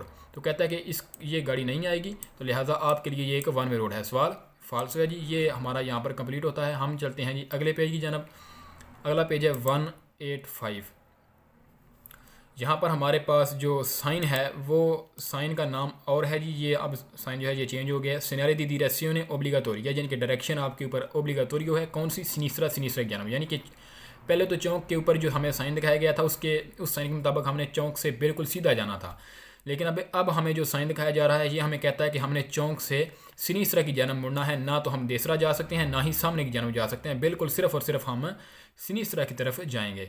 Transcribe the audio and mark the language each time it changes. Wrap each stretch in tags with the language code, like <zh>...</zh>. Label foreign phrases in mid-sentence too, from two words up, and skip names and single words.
<hi>तो कहता है कि ये गाड़ी नहीं आएगी, तो लिहाजा आपके लिए ये एक</hi> <en>one way road</en> <hi>है। सवाल फाल्सो है जी। ये हमारा यहाँ पर कंप्लीट होता है। हम चलते हैं जी अगले पेज की जानब। अगला पेज है 185। यहाँ पर हमारे पास जो साइन है वो साइन का नाम और है जी, ये अब साइन जो है ये चेंज हो गया।</hi> <it>segnale di direzione obbligatoria,</it> <hi>यानी कि डायरेक्शन आपके ऊपर ओब्लिगाटोरियो है, कौन सी? सिनीस्रा की जानब, यानी कि पहले तो चौक के ऊपर जो हमें साइन दिखाया गया था उस साइन के मुताबिक हमने चौक से बिल्कुल सीधा जाना था, लेकिन अब हमें जो साइन दिखाया जा रहा है ये हमें कहता है कि हमने चौक से सिनीस्रा की जानब मुड़ना है, ना तो हम देसरा जा सकते हैं ना ही सामने की जानब जा सकते हैं, बिल्कुल सिर्फ और सिर्फ हम सिनीस्रा की तरफ जाएंगे।</hi>